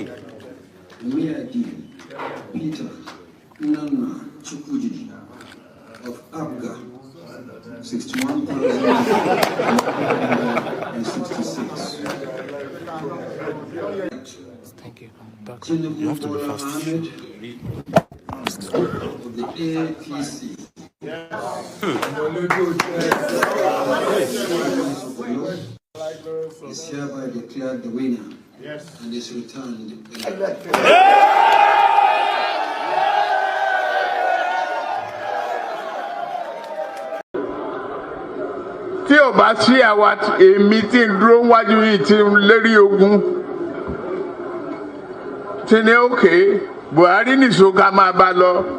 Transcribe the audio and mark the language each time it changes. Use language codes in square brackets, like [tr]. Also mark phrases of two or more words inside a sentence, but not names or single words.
[en] Miadi Peter Nana Chukwudi of Abga, 61,166. Thank you. Tinubu Ahmed of the APC. Is hereby declared the winner and is returned. [yo] Tí ò bá sí àwa èmi tí ń dúró wájú yìí tí ń lérí ogun tí ní òkè Buhari nìṣó ká máa bá lọ.